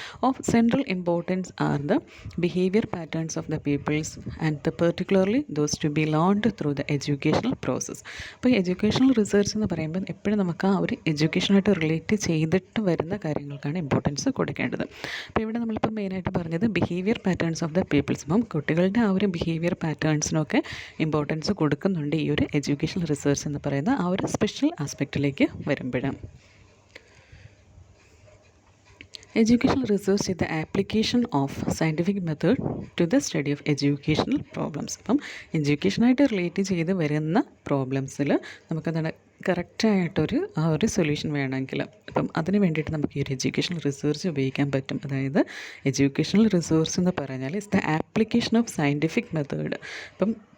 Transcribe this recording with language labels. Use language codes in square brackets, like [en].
[ml] Of central importance R [en] the behavior patterns of the peoples and particularly those to be learned through the educational process. [ml] അപ്പോൾ educational research എന്ന് പറയുമ്പോൾ എപ്പോഴും നമുക്ക് ആ ഒരു എഡ്യൂക്കേഷനായിട്ട് relate ചെയ്തിട്ട് വരുന്ന കാര്യങ്ങൾക്കാണ് ഇമ്പോർട്ടൻസ് കൊടുക്കേണ്ടത്. അപ്പോൾ ഇവിടെ നമ്മളിപ്പോൾ മെയിനായിട്ട് പറഞ്ഞത് behaviour patterns of the peoples. അപ്പം കുട്ടികളുടെ ആ ഒരു ബിഹേവിയർ പാറ്റേൺസിനൊക്കെ ഇമ്പോർട്ടൻസ് കൊടുക്കുന്നുണ്ട് ഈ ഒരു എഡ്യൂക്കേഷണൽ റിസർച്ച് എന്ന് പറയുന്ന ആ ഒരു സ്പെഷ്യൽ ആസ്പെക്റ്റിലേക്ക് വരുമ്പോഴാണ്. [en] Educational research is the application of scientific method to the study of educational problems. [ml] അപ്പം എഡ്യൂക്കേഷനായിട്ട് റിലേറ്റ് ചെയ്ത് വരുന്ന പ്രോബ്ലംസിൽ നമുക്കെന്താണ് കറക്റ്റായിട്ടൊരു ആ ഒരു സൊല്യൂഷൻ വേണമെങ്കിൽ അപ്പം അതിന് വേണ്ടിയിട്ട് നമുക്ക് ഈ ഒരു എഡ്യൂക്കേഷണൽ റിസർച്ച് ഉപയോഗിക്കാൻ പറ്റും. അതായത് എഡ്യൂക്കേഷണൽ റിസർച്ച് എന്ന് പറഞ്ഞാൽ [en] It's the application of scientific method. [ml] അപ്പം